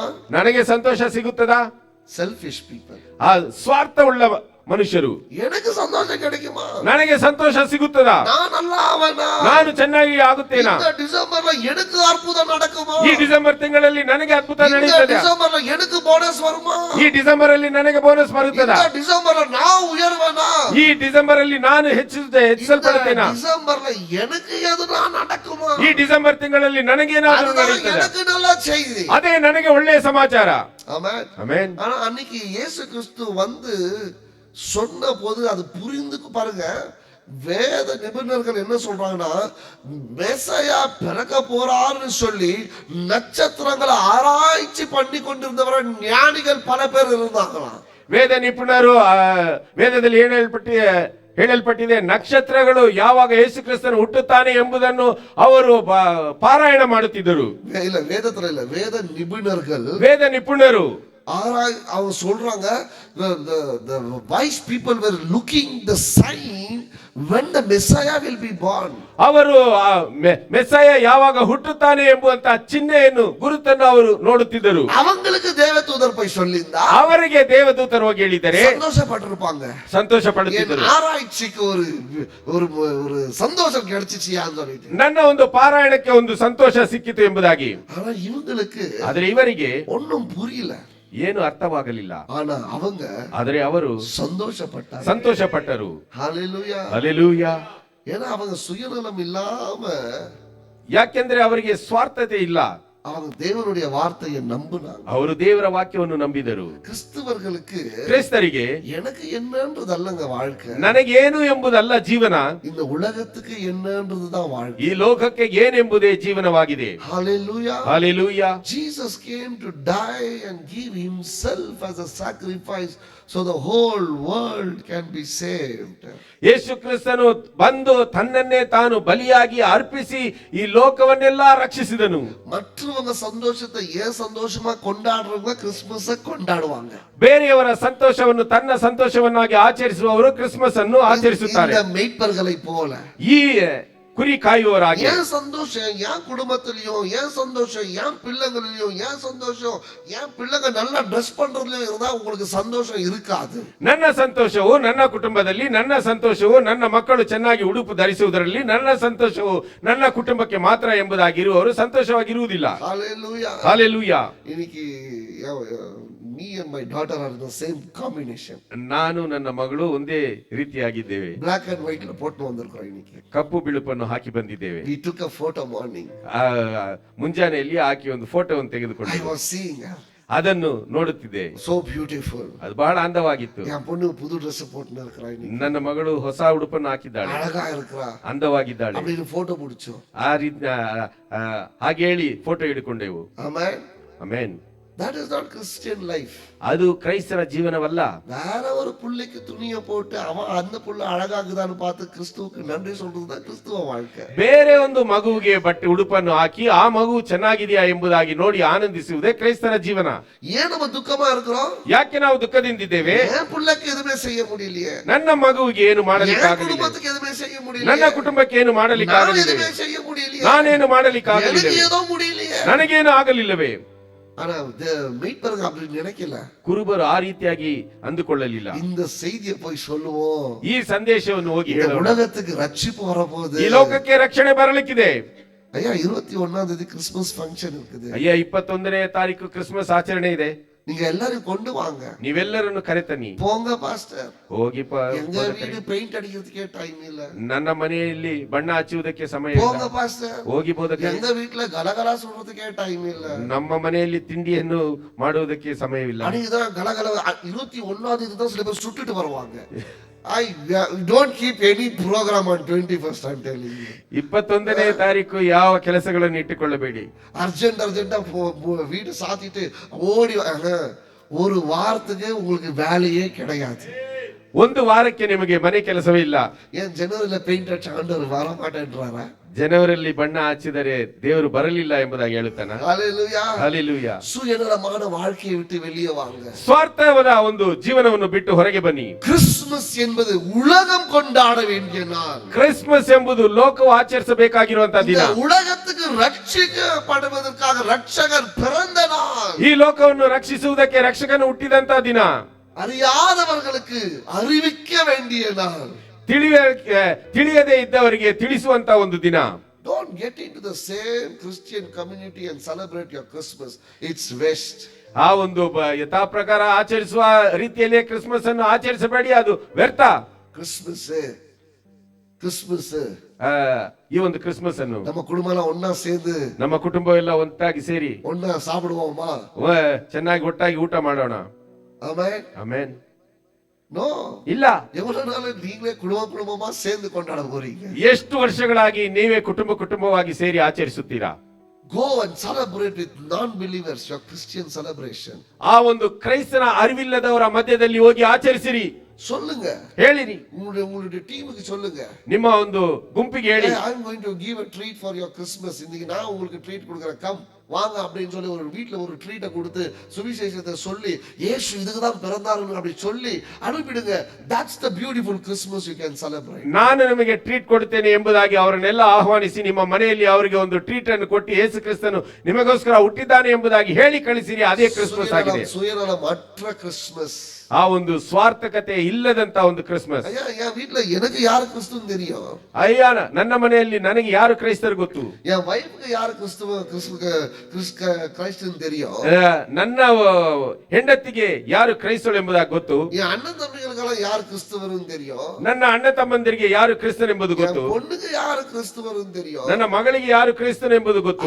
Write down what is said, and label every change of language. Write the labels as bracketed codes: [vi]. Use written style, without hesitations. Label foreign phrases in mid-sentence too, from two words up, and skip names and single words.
[kn] ನನಗೆ ಸಂತೋಷ ಸಿಗುತ್ತದಾ? [en] selfish people, [kn] ಆ ಸ್ವಾರ್ಥವುಳ್ಳ ಮನುಷ್ಯರು. [ta] எனக்கு சந்தோஷம் கிடைக்குமா? [kn] ನನಗೆ ಸಂತೋಷ ಸಿಗುತ್ತದಾ? [ta] நான் நல்லா ஆவேனா? [kn] ನಾನು ಚೆನ್ನಾಗಿ ಆಗುತ್ತೇನಾ? [ta] இந்த டிசம்பர்ல எனக்கு அற்புதம் நடக்குமா? [kn] ಈ ಡಿಸೆಂಬರ್ ತಿಂಗಳಲ್ಲಿ ನನಗೆ ಅದ್ಭುತ [ta] இந்த [kn] ನಡೆಯುತ್ತದೆ. [ta] டிசம்பர்ல எனக்கு போனஸ் வருமா? [kn] ಈ ಡಿಸೆಂಬರ್ ಅಲ್ಲಿ ನನಗೆ ಬೋನಸ್ ಬರುತ್ತದಾ? [ta] இந்த டிசம்பர்ல நான் உயர்வேனா? [kn] ಈ ಡಿಸೆಂಬರ್ ಅಲ್ಲಿ ನಾನು ಹೆಚ್ಚಿಸಲ್ಪಡುತ್ತೇನಾ? [ta] டிசம்பர்ல எனக்கு எதுனா நடக்குமா? [kn] ಈ ಡಿಸೆಂಬರ್ ತಿಂಗಳಲ್ಲಿ ನನಗೇನಾದರೂ [ta] அதுதான் [kn] ನಡೆಯುತ್ತದೆ. [ta] எனக்கு நல்ல செய்தி. [kn] ಅದೇ ನನಗೆ ಒಳ್ಳೆಯ ಸಮಾಚಾರ. [ta] ஆமென். [kn] ಆಮೆನ್. [ta] ஆனா அன்னைக்கு இயேசு கிறிஸ்து வந்து சொன்ன போது அது புரிந்துக்கு பாருங்க, வேத நிபுணர்கள் என்ன சொல்றாங்கன்னா, மெசையா பிறக்க போறாருன்னு சொல்லி நட்சத்திரங்களை ஆராய்ச்சி பண்ணி கொண்டிருந்தவர ஞானிகள் பல பேர் இருந்தாங்களாம். [kn] ವೇದ ನಿಪುಣರು ವೇದದಲ್ಲಿ ಹೇಳಲ್ಪಟ್ಟಿದೆ, ನಕ್ಷತ್ರಗಳು ಯಾವಾಗ ಯೇಸು ಕ್ರಿಸ್ತನು ಹುಟ್ಟುತ್ತಾನೆ ಎಂಬುದನ್ನು ಅವರು ಪಾರಾಯಣ ಮಾಡುತ್ತಿದ್ದರು. [ta] இல்ல வேதத்துல இல்ல, வேத நிபுணர்கள், [kn] ವೇದ ನಿಪುಣರು [ta] அவங்க சொல்றாங்க, [en] the wise people were looking the sign when the Messiah will be born. [kn] ಅವರು ಮೆಸ್ಸಾಯ ಯಾವಾಗ ಹುಟ್ಟುತ್ತಾನೆ ಎಂಬುವಂತಹ ಚಿಹ್ನೆಯನ್ನು ಗುರುತನ್ನು ಅವರು ನೋಡುತ್ತಿದ್ದರು. [ta] அவங்களுக்கு தேவதூதர் போய் சொல்லியிருந்தா [kn] ಅವರಿಗೆ ದೇವದೂತರು ಹೋಗಿ ಹೇಳಿದರೆ [ta] சந்தோஷப்பட்டிருப்பாங்க, [kn] ಸಂತೋಷ ಪಡುತ್ತಿದ್ದರು. [ta] ஆராய்ச்சிக்கு ஒரு ஒரு ஒரு சந்தோஷம் கிடைச்சிச்சியான்னு சொல்லிட்டு. [kn] ನನ್ನ ಒಂದು ಪಾರಾಯಣಕ್ಕೆ ಒಂದು ಸಂತೋಷ ಸಿಕ್ಕಿತು ಎಂಬುದಾಗಿ. [ta] ஆனா இவங்களுக்கு [kn] ಆದರೆ ಇವರಿಗೆ [ta] ஒன்னும் புரியல, [kn] ಏನು ಅರ್ಥವಾಗಲಿಲ್ಲ. [ta] ஆனா அவங்க [kn] ಆದರೆ ಅವರು [ta] சந்தோஷப்பட்டாங்க. [kn] ಸಂತೋಷ ಪಟ್ಟರು. [ta] ஹalleluya. [kn] ಹಲ್ಲೆಲೂಯಾ. [ta] ஏன்னா அவங்க சுயநலம் இல்லாம, [kn] ಯಾಕೆಂದ್ರೆ ಅವರಿಗೆ ಸ್ವಾರ್ಥತೆ ಇಲ್ಲ, [ta] அவங்க தேவனுடைய வார்த்தையை நம்பினாங்க. [kn] ಅವರು ದೇವರ ವಾಕ್ಯವನ್ನು ನಂಬಿದರು. [ta] கிறிஸ்தவர்களுக்கு [kn] ಕ್ರೈಸ್ತರಿಗೆ [ta] எனக்கு என்னன்றது அல்லங்க வாழ்க்கை, [kn] ನನಗೇನು ಎಂಬುದಲ್ಲ ಜೀವನ, [ta] இந்த உலகத்துக்கு என்னன்றதுதான் வாழ்க்கை. [kn] ಈ ಲೋಕಕ್ಕೆ ಏನೆಂಬುದೇ ಜೀವನವಾಗಿದೆ. [ta] ஹalleluya. [kn] ಹಲ್ಲೆಲೂಯಾ. [en] Jesus came to die and give himself as a sacrifice so the whole world can be saved. [kn] ಯೇಸು ಕ್ರಿಸ್ತನು ಬಂದು ತನ್ನನ್ನೇ ತಾನು ಬಲಿಯಾಗಿ ಅರ್ಪಿಸಿ ಈ ಲೋಕವನ್ನೆಲ್ಲ ರಕ್ಷಿಸಿದನು. [ta] மற்றவர்கள் மற்றவங்க சந்தோஷத்தை ஏன் சந்தோஷமா கொண்டாடுறவங்க கிறிஸ்துமஸ கொண்டாடுவாங்க. [kn] ಬೇರೆಯವರ ಸಂತೋಷವನ್ನು ತನ್ನ ಸಂತೋಷವನ್ನಾಗಿ ಆಚರಿಸುವವರು ಕ್ರಿಸ್ಮಸ್ ಅನ್ನು ಆಚರಿಸುತ್ತಾರೆ. [ta] இந்த மெய்ப்பர்களை போல [kn] ಈ ಕುರಿ ಕಾಯುವವರಾಗಿ [ta] ஏன் சந்தோஷம் என் குடும்பத்திலயும், ஏன் சந்தோஷம் என் பிள்ளைங்களிலும், ஏன் சந்தோஷம் என் பிள்ளைங்க நல்லா ட்ரெஸ் பண்றதுலயும் இருந்தா உங்களுக்கு சந்தோஷம் இருக்காது. [kn] ನನ್ನ ಸಂತೋಷವು ನನ್ನ ಕುಟುಂಬದಲ್ಲಿ, ನನ್ನ ಸಂತೋಷವು ನನ್ನ ಮಕ್ಕಳು ಚೆನ್ನಾಗಿ ಉಡುಪು ಧರಿಸುವುದರಲ್ಲಿ, ನನ್ನ ಸಂತೋಷವು ನನ್ನ ಕುಟುಂಬಕ್ಕೆ ಮಾತ್ರ ಎಂಬುದಾಗಿರುವವರು ಸಂತೋಷವಾಗಿರುವುದಿಲ್ಲ. [ta] ஹalleluya. [kn] ಹಾಲೆಲೂಯಾ. [en] இன்னைக்கு me and my daughter are in the same combination. [kn] ನಾನು ನನ್ನ ಮಗಳು ಒಂದೇ ರೀತಿಯಾಗಿದ್ದೇವೆ. [en] Black and white [ta] ல போட்டு வந்திருக்கோம் இன்னைக்கு. [kn] ಕಪ್ಪು ಬಿಳುಪನ್ನು ಹಾಕಿ ಬಂದಿದ್ದೇವೆ. [en] We took a photo morning. [kn] ಮುಂಜಾನೆಯಲ್ಲಿ ಆಕೆ ಒಂದು ಫೋಟೋವನ್ನು [en] I [kn] ತೆಗೆದುಕೊಂಡು [en] was seeing her. [kn] ಅದನ್ನು ನೋಡುತ್ತಿದ್ದೆ. [en] So beautiful. [kn] ಅದು ಬಹಳ ಅಂದವಾಗಿತ್ತು. [ta] என் பொண்ணு புது Dress போட்டு இருக்கறா இன்னைக்கு. [kn] ನನ್ನ ಮಗಳು ಹೊಸ ಉಡುಪನ್ನು ಹಾಕಿದ್ದಾಳೆ, [ta] அழகா இருக்கறா. [kn] ಅಂದವಾಗಿದ್ದಾಳೆ. [ta] அப்படின்னு போட்டோ பிடிச்சோம். [kn] ಆ ರೀತಿ ಹಾಗೆ ಹೇಳಿ ಫೋಟೋ ಹಿಡ್ಕೊಂಡೆವು. [en] Amen. [kn] ಆಮೆನ್. [en] That is not Christian life. [kn] ಅದು ಕ್ರೈಸ್ತರ ಜೀವನವಲ್ಲ. [ta] வேற ஒரு புள்ளைக்கு துணியை போட்டு அவன் அந்த புள்ள அழகாகுதான்னு பார்த்து கிறிஸ்துவுக்கு நன்றி சொல்றதுதான் கிறிஸ்துவ வாழ்க்கை. [kn] ಬೇರೆ ಒಂದು ಮಗುವಿಗೆ ಬಟ್ಟೆ ಉಡುಪನ್ನು ಹಾಕಿ ಆ ಮಗು ಚೆನ್ನಾಗಿದೆಯಾ ಎಂಬುದಾಗಿ ನೋಡಿ ಆನಂದಿಸುವುದೇ ಕ್ರೈಸ್ತರ ಜೀವನ. [ta] ஏன் நம்ம துக்கமா இருக்கிறோம்? [kn] ಯಾಕೆ ನಾವು ದುಃಖದಿಂದಿದ್ದೇವೆ? [ta] என் புள்ளைக்கு எதுவுமே செய்ய முடியலையே, [kn] ನನ್ನ ಮಗುವಿಗೆ ಏನು [ta] என் [kn] ಮಾಡಲಿಕ್ಕಾಗಲಿಲ್ಲ, [ta] குடும்பத்துக்கு எதுவுமே செய்ய [kn] ನನ್ನ [ta] முடியலையே, [kn] ಕುಟುಂಬಕ್ಕೆ ಏನು [ta] நான் [kn] ಮಾಡಲಿಕ್ಕಾಗಲಿಲ್ಲ, [ta] எதுவுமே செய்ய முடியலையே, [kn] ನಾನೇನು ಮಾಡಲಿಕ್ಕಾಗಲಿಲ್ಲ, [ta] எனக்கு ஏதோ முடியலையே. [kn] ನನಗೇನು ಆಗಲಿಲ್ಲವೇ? [ta] ஆனா மீட்பருக்கு அப்படி நினைக்கல. [kn] ಕುರುಬರು ಆ ರೀತಿಯಾಗಿ ಅಂದುಕೊಳ್ಳಲಿಲ್ಲ. [ta] இந்த செய்தியை போய் சொல்லுவோம், [kn] ಈ ಸಂದೇಶವನ್ನು ಹೋಗಿ [ta] இந்த [kn] ಹೇಳೋಣ. [ta] உலகத்துக்கு ரட்சிப்பு வரப்போகுது. [kn] ಈ ಲೋಕಕ್ಕೆ ರಕ್ಷಣೆ ಬರಲಿಕ್ಕಿದೆ. [ta] ஐயா 21ஆம் தேதி [en] Christmas function [ta] இருக்குது. [kn] ಅಯ್ಯ 21ನೇ ತಾರೀಕು ಕ್ರಿಸ್ಮಸ್ ಆಚರಣೆ ಇದೆ. [ta] நீங்க எல்லாரும் கொண்டு வாங்க. [kn] ನೀವೆಲ್ಲರನ್ನು ಕರೆತನ್ನಿ. [ta] போங்க பாஸ்டர். [kn] ಹೋಗಿ [ta] எங்க வீடு பெயிண்ட் அடிக்கிறதுக்கே டைம் இல்ல. [kn] ನನ್ನ ಮನೆಯಲ್ಲಿ ಬಣ್ಣ ಹಚ್ಚುವುದಕ್ಕೆ ಸಮಯ [ta] போங்க [kn] ಇಲ್ಲ. [ta] பாஸ்டர். [kn] ಹೋಗಿ ಬೋಧಕ. [ta] எங்க வீட்ல கலகலா சொல்றதுக்கே டைம் இல்ல. [kn] ನಮ್ಮ ಮನೆಯಲ್ಲಿ ತಿಂಡಿಯನ್ನು ಮಾಡುವುದಕ್ಕೆ ಸಮಯವಿಲ್ಲ. [ta] அன்னைக்குதான் கலகல 21ஆம் தேதி தான் சில பேர் சுட்டுட்டு வருவாங்க. [en] I don't keep any program on 21st, I'm telling you. [kn] 21ನೇ ತಾರೀಕು ಯಾವ ಕೆಲಸಗಳನ್ನು ಇಟ್ಟುಕೊಳ್ಳಬೇಡಿ. [ta] அர்ஜென்ட்டா வீடு சாத்திட்டு ஓடி ஒரு வாரத்துக்கு உங்களுக்கு வேலையே கிடையாது. [kn] ಒಂದು ವಾರಕ್ಕೆ ನಿಮಗೆ ಮನೆ ಕೆಲಸವೇ ಇಲ್ಲ. [ta] ஏன் ஜனவரியில பெயிண்ட் அடிச்ச ஆண்டவர் வர மாட்டேன்றாரா? [kn] ಜನವರಿಯಲ್ಲಿ ಬಣ್ಣ ಹಚ್ಚಿದರೆ ದೇವರು ಬರಲಿಲ್ಲ ಎಂಬುದಾಗಿ ಹೇಳುತ್ತಾನ. [ta] ஹalleluya. [kn] ಹಲ್ಲೆಲೂಯಾ. [ta] சுயநலமான வாழ்க்கையை விட்டு வெளியே வாங்க. [kn] ಸ್ವಾರ್ಥವಾದ ಒಂದು ಜೀವನವನ್ನು ಬಿಟ್ಟು ಹೊರಗೆ ಬನ್ನಿ. [ta] கிறிஸ்துமஸ் என்பது உலகம் கொண்டாட வேண்டிய நாள். [kn] ಕ್ರಿಸ್ಮಸ್ ಎಂಬುದು ಲೋಕವು ಆಚರಿಸಬೇಕಾಗಿರುವಂತಹ ದಿನ. [ta] இந்த உலகத்துக்கு ரட்சிக்கப்படுவதற்காக ரட்சகர் பிறந்த நாள். [kn] ಈ ಲೋಕವನ್ನು ರಕ್ಷಿಸುವುದಕ್ಕೆ ರಕ್ಷಕನು ಹುಟ್ಟಿದಂತಹ ದಿನ. [ta] அறியாதவர்களுக்கு அறிவிக்க வேண்டிய நாள். [kn] ತಿಳಿಯದೇ ಇದ್ದವರಿಗೆ ತಿಳಿಸುವಂತ ಒಂದು ದಿನ. [en] Don't get into the same Christian community and celebrate your Christmas. It's waste. [kn] ಆ ಒಂದು ಯಥಾ ಪ್ರಕಾರ ಆಚರಿಸುವ ರೀತಿಯಲ್ಲಿ ಕ್ರಿಸ್ಮಸ್ ಅನ್ನು ಆಚರಿಸಬೇಡಿ, ಅದು ವ್ಯರ್ಥ. [ta] கிறிஸ்மஸ் [kn] ಈ ಒಂದು ಕ್ರಿಸ್ಮಸ್ ಅನ್ನು [ta] நம்ம குடும்பம் எல்லாம் ஒண்ணா சேர்ந்து [kn] ನಮ್ಮ ಕುಟುಂಬ ಎಲ್ಲ ಒಟ್ಟಾಗಿ ಸೇರಿ [ta] ஒண்ணா சாப்பிடுவோமா? [kn] ಚೆನ್ನಾಗಿ ಒಟ್ಟಾಗಿ ಊಟ ಮಾಡೋಣ. [ta] ஆமென். [kn] ಆಮೆನ್. [en] நோ [kn] ಇಲ್ಲ. [ta] எவ்வளவு நாள் நீங்களே குடும்பமா சேர்ந்து கொண்டாட போறீங்க? [kn] ಎಷ್ಟು ವರ್ಷಗಳಾಗಿ ನೀವೇ ಕುಟುಂಬವಾಗಿ ಸೇರಿ ಆಚರಿಸುತ್ತೀರಾ? [en] Go and celebrate with non-believers your Christian celebration. [kn] ಆ ಒಂದು ಕ್ರೈಸ್ತನ ಅರಿವಿಲ್ಲದವರ ಮಧ್ಯದಲ್ಲಿ ಹೋಗಿ ಆಚರಿಸಿರಿ. [ta] சொல்லுங்க, [kn] ಹೇಳಿರಿ. [ta] உங்களுடைய டீமுக்கு சொல்லுங்க, [kn] ನಿಮ್ಮ ಒಂದು ಗುಂಪಿಗೆ ಹೇಳಿ, [en] I am going to give a treat for your Christmas. [ta] இன்னைக்கு நான் உங்களுக்கு ட்ரீட் கொடுக்கிறேன், கம் வாங்க அப்படின்னு சொல்லி ஒரு வீட்ல ஒரு ட்ரீட்டை கொடுத்து சுவிசேஷத்தை சொல்லி இயேசு இதுக்கு தான் பிறந்தாருன்னு அப்படி சொல்லி அனுப்பிடுங்க. [en] That's the beautiful Christmas you can celebrate. [kn] ನಾನು ನಿಮಗೆ ಟ್ರೀಟ್ ಕೊಡುತ್ತೇನೆ ಎಂಬುದಾಗಿ ಅವರನ್ನೆಲ್ಲ ಆಹ್ವಾನಿಸಿ ನಿಮ್ಮ ಮನೆಯಲ್ಲಿ ಅವರಿಗೆ ಒಂದು ಟ್ರೀಟ್ ಅನ್ನು ಕೊಟ್ಟು ಯೇಸು ಕ್ರಿಸ್ತನು ನಿಮಗೋಸ್ಕರ ಹುಟ್ಟಿದ್ದಾನೆ ಎಂಬುದಾಗಿ ಹೇಳಿ ಕಳಿಸಿರಿ. ಅದೇ ಕ್ರಿಸ್ಮಸ್ ಆಗಿದೆ. [ta] சுயநலமற்ற கிறிஸ்மஸ். [kn] ಆ ಒಂದು ಸ್ವಾರ್ಥಕತೆ ಇಲ್ಲದಂತ ಒಂದು ಕ್ರಿಸ್ಮಸ್. [ta] ஐயா என் வீட்ல எனக்கு யாரு கிறிஸ்துன்னு தெரியும்? [kn] ಅಯ್ಯ ನನ್ನ ಮನೆಯಲ್ಲಿ ನನಗೆ ಯಾರು ಕ್ರೈಸ್ತರು ಗೊತ್ತು. [ta] என் வைஃப்க்கு யாரு கிறிஸ்துன்னு தெரியும்? [kn] ನನ್ನ ಹೆಂಡತಿಗೆ ಯಾರು ಕ್ರೈಸ್ತರು ಎಂಬುದಾಗಿ ಗೊತ್ತು. [ta] என் அண்ணன் தம்பிகளுக்கெல்லாம் யாரு கிறிஸ்துவருன்னு தெரியும்? [kn] ನನ್ನ ಅಣ್ಣ ತಮ್ಮಂದಿರಿಗೆ ಯಾರು ಕ್ರಿಸ್ತನ್ ಎಂಬುದು ಗೊತ್ತು. [ta] என் பொண்ணுக்கு யாரு கிறிஸ்துவருன்னு தெரியும்? [kn] ನನ್ನ ಮಗಳಿಗೆ ಯಾರು ಕ್ರಿಸ್ತನ್ ಎಂಬುದು ಗೊತ್ತು.